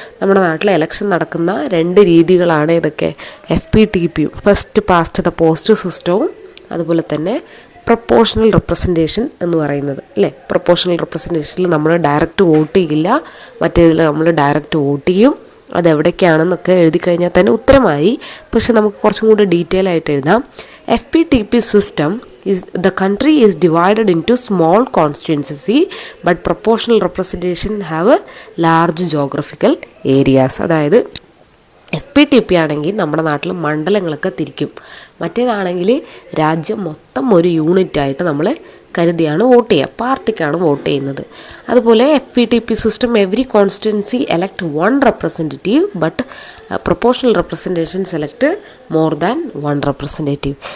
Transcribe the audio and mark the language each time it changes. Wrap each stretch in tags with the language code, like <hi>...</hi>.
<ml>നമ്മുടെ നാട്ടിൽ ഇലക്ഷൻ നടക്കുന്ന 2 രീതികളാണ് ഇതൊക്കെ. FPTPയും ഫസ്റ്റ് പാസ്റ്റ് ദ പോസ്റ്റ് സിസ്റ്റവും അതുപോലെ തന്നെ പ്രൊപ്പോർഷണൽ റെപ്രസെൻറ്റേഷൻ എന്ന് പറയുന്നത് അല്ലേ. പ്രൊപ്പോർഷണൽ റെപ്രസെൻറ്റേഷനിൽ നമ്മൾ ഡയറക്റ്റ് വോട്ട് ചെയ്യില്ല, മറ്റേതിൽ നമ്മൾ ഡയറക്റ്റ് വോട്ട് ചെയ്യും. അതെവിടേക്കാണെന്നൊക്കെ എഴുതി കഴിഞ്ഞാൽ തന്നെ ഉത്തരമായി. പക്ഷെ നമുക്ക് കുറച്ചും കൂടി ഡീറ്റെയിൽ ആയിട്ട് എഴുതാം.</ml> <en>FPTP system is the country is divided into small constituency but proportional representation have a large geographical areas.</en> <ml>അതായത് FPTP ആണെങ്കിൽ നമ്മുടെ നാട്ടിൽ മണ്ഡലങ്ങളൊക്കെ തിരിക്കും. മറ്റേതാണെങ്കിൽ രാജ്യം മൊത്തം ഒരു യൂണിറ്റായിട്ട് നമ്മൾ കരുതിയാണ് വോട്ട് ചെയ്യുക, പാർട്ടിക്കാണ് വോട്ട് ചെയ്യുന്നത്.</ml> <en>അതുപോലെ FPTP system every constituency elect 1 representative but proportional representation select more than 1 representative.</en>